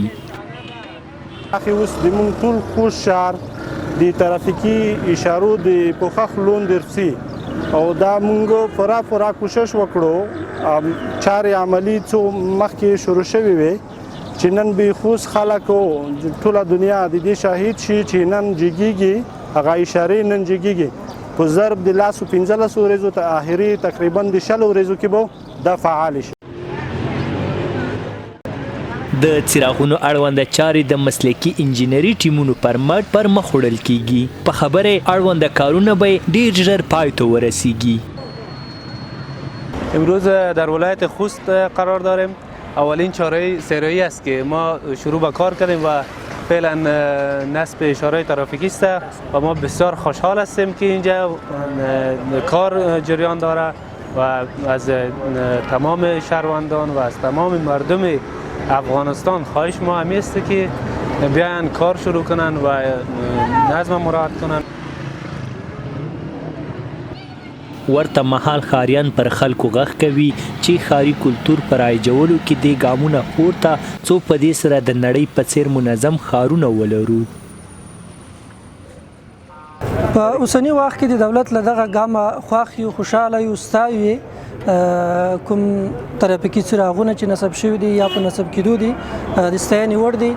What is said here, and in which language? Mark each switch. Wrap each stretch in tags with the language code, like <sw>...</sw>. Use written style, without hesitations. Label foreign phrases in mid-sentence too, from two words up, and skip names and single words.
<ps>اخی اوس د مونږ ټول خوست ښار د ترافیکي اشارو د پوښښ لاندې رسي او دا مونږ پوره کوشش وکړو چارې عملي څو مخکې شروع شوې وې چې نن به خوست خلک او ټوله دنیا د دې شاهد شي چې نن جګیږي هغه اشارې نن جګیږي په ضرب د 15 ورځو ته آخري تقریبا د 20 ورځو کې به دا فعال شي. د څراغونو اړونده چارې د مسلکي انجینري ټیمونو پر مټ پر مخ وړل کیږي. په خبره اړونده کارونه به ډیر ژر پای ته ورسیږي.</ps> <fa>امروز در ولایت خوست قرار داریم. اولین چاره سریعی است که ما شروع به کار کردیم و فعلا نصب اشاره ترافیکی است و ما بسیار خوشحال هستیم که اینجا کار جریان داره و از تمام شهروندان و از تمام مردم افغانستان خواهش ما همی است که بیاین کار شروع کنن و نظم مراعات کنن.</fa> <ps>ورته مهال ښاریان پر خلکو غږ کوي چې ښاري کلتور په رایجولو کې دې ګامونه پورته څو په دې سره د نړۍ په څیر منظم ښارونه ولرو. په اوسني وخت کې د دولت له دغه ګامه خوښ یو خوشحاله یو ستایو کوم ترافیکي څراغونه چې نصب شوي دي یا په نصب کېدو دي د ستاینې وړ دي.</ps>